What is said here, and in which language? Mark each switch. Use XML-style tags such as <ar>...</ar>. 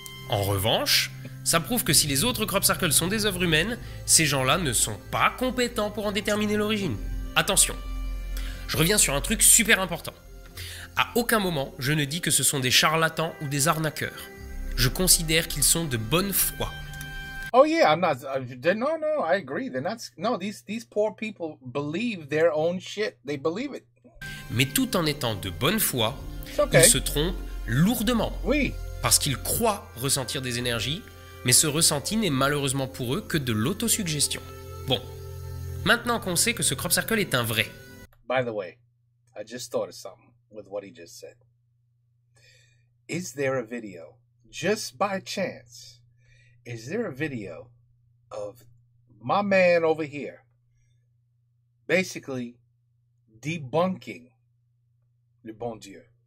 <fr>En revanche, ça prouve que si les autres crop circles sont des œuvres humaines, ces gens-là ne sont pas compétents pour en déterminer l'origine. Attention, je reviens sur un truc super important. À aucun moment, je ne dis que ce sont des charlatans ou des arnaqueurs. Je considère qu'ils sont de bonne foi.</fr> <en>Oh yeah, I'm not. No, I agree. They're not. No, these poor people believe their own shit. They believe it.</en> <fr>Mais tout en étant de bonne foi,</fr> <en>okay.</en> <fr>Ils se trompent lourdement. Oui. Parce qu'ils croient ressentir des énergies, mais ce ressenti n'est malheureusement pour eux que de l'autosuggestion. Bon, maintenant qu'on sait que ce crop circle est un vrai.</fr> <en>By the way, I just thought of something with what he just said. Is there a video? Just by chance, is there a video of my man over here basically debunking</en> <fr>le bon Dieu?</fr>